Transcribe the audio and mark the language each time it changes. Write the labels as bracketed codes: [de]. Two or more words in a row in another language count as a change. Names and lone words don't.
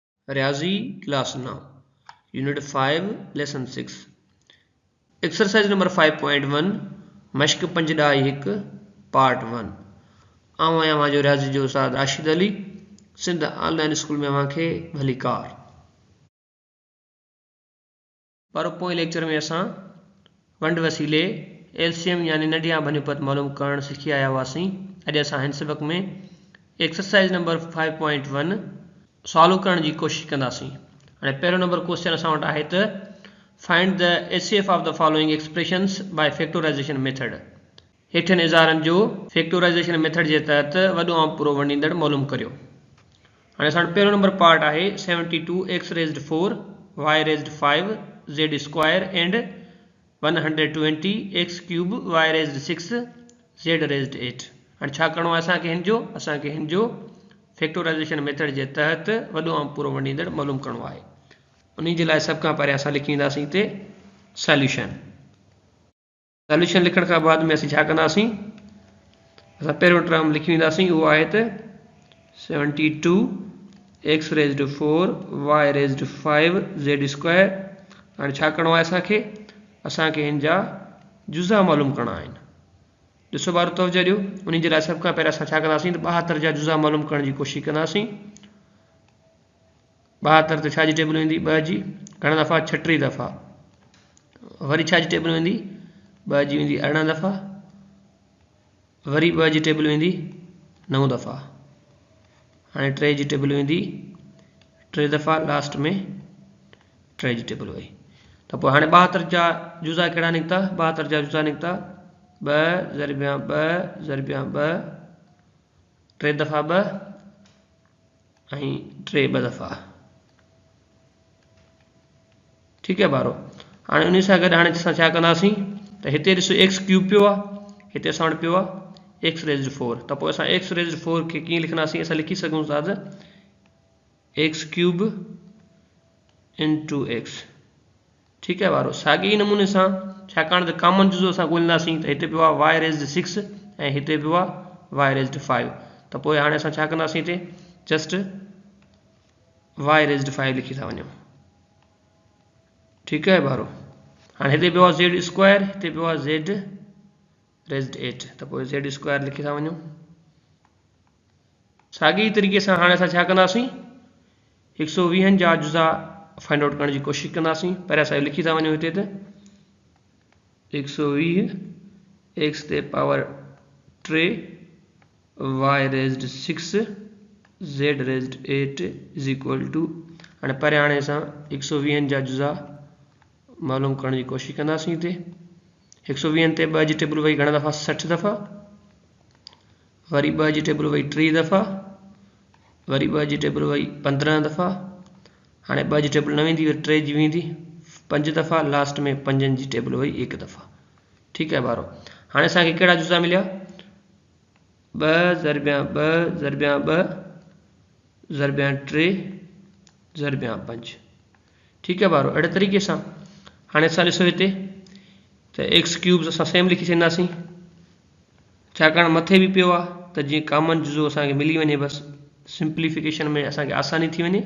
[sd] रियाजी [en] Class 9 Unit 5 Lesson 6 Exercise Number 5.1 [sd] मश्क 5.1 पार्ट 1 आऊं आहियां जो रियाजी जो उस्ताद राशिद अली सिंध ऑनलाइन स्कूल में अव्हांखे भली कार पर पोइ लेक्चर में असां वंड वसीले एलसीएम यानी नंढिया बनिपत मालूम करण सिखी आया हुआसीं। अॼु असां हिन सबक में [en] Exercise Number 5.1 [sd] सॉल्व करण की कोशिश कंदासीं। हाणे पहिरियों [en] number question [sd] असां वटि आहे त [en] Find the HCF of the following expressions by factorization method. [sd] हेठियनि इज़ारनि जो [en] factorization method [sd] के तहत वॾो ऐं पूरो वंडींदड़ मालूम करियो। हाणे असां वटि पहिरियों [en] number part [sd] आहे [en] 72x raised 4 y raised 5 z square and 120x cube y raised 6 z raised 8. [sd] हाणे छा करिणो आहे असांखे हिन जो [en] factorization method [sd] के तहत वॾो ऐं पूरो वंडींदड़ मालूम करिणो आहे। उन जे लाइ सभ खां पहिरियों असां लिखी वेंदासीं हिते सॉल्यूशन। सॉल्यूशन लिखण खां बाद में असीं छा कंदासीं, असां पहिरियों टर्म लिखी वेंदासीं, उहो आहे त [en] 72x raised 4 y raised 5 z square. [sd] हाणे छा करिणो आहे असांखे हिन जा जुज़ा मालूम करणा आहिनि। ॾिसो बारो तवजो ॾियो, उन जे लाइ सभ खां पहिरियों असां छा कंदासीं त 72 जा जुज़ा मालूम करण की कोशिश कंदासीं। 72 ते छा जी टेबल वेंदी 2 जी, घणा दफ़ा 36 दफ़ा, वरी छा जी टेबल वेंदी 2 जी वेंदी 18 दफ़ा, वरी 2 जी टेबल वेंदी 9 दफ़ा, हाणे 3 जी टेबल वेंदी 3 दफ़ा, लास्ट में 3 जी टेबल वही। तो पोइ हाणे 72 जा जुज़ा कहिड़ा निकिता, 72 जा जुज़ा निकिता 2 ज़रबिया 2 ज़रबिया 2, 3 दफ़ा 2 ऐं 3 2 दफ़ा। [ur] ٹھیک ہے بارو. [sd] हाणे उन सां गॾु हाणे असां छा कंदासीं त हिते ॾिसो [en] x cube [sd] पियो आहे, हिते असां वटि पियो आहे [en] x raised 4. [sd] त पोइ असां [en] x raised 4 [sd] खे कीअं लिखंदासीं, असां लिखी सघूं था त [en] x cube into x. [ur] ٹھیک ہے بارو. [sd] साॻे ई नमूने सां छाकाणि त कॉमन जुज़ो असां ॻोल्हींदासीं त हिते पियो आहे [en] y raised 6 [sd] ऐं हिते पियो आहे [en] y raised 5. [sd] त पोइ हाणे असां छा कंदासीं हिते [en] just y raised 5 [sd] लिखी था वञूं। [ur] ٹھیک ہے [sd] बारो। हाँ हिते पियो आहे [en] z square, [sd] हिते पियो आहे [en] z raised 8. [sd] त पोइ [en] z square [sd] लिखी था वञूं। साॻी तरीक़े सां हाणे असां छा कंदासीं 120 जा जुज़ा [en] find out [sd] करण की कोशिश कंदासीं। पहिरियों असां लिखी था वञूं हिते त 120 एक्स ते पावर 3 [en] y raised 6 z raised 8 is equal to. [sd] हाणे पहिरियों हाणे असां 120 जा जुज़ा मालूम करण की कोशिश कंदासीं। हिते 120 ते 2 जी टेबल वही घणा दफ़ा 60 दफ़ा, वरी 2 जी टेबल वही 3 दफ़ा, वरी 2 जी टेबल वही 15 दफ़ा, हाणे 2 जी टेबल न वेंदी, 3 जी वेंदी 5 दफ़ा, लास्ट में 5 जी टेबल वही 1 दफ़ा। [ur] ٹھیک ہے [sd] बारो। हाणे असांखे कहिड़ा जुज़ा मिलिया 2 ज़रबिया 2 ज़रबिया 2 ज़रबिया 3 ज़रबिया 5। [ur] ٹھیک ہے [sd] बारो। अड़े तरीक़े सां हाणे असां ॾिसो हिते त [en] x cube [sd] असां सेम लिखी छॾींदासीं, छाकाणि मथे भी पियो आहे त जीअं कॉमन जुज़ो असांखे मिली वञे, बस सिंप्लीफिकेशन में असांखे आसानी थी वञे।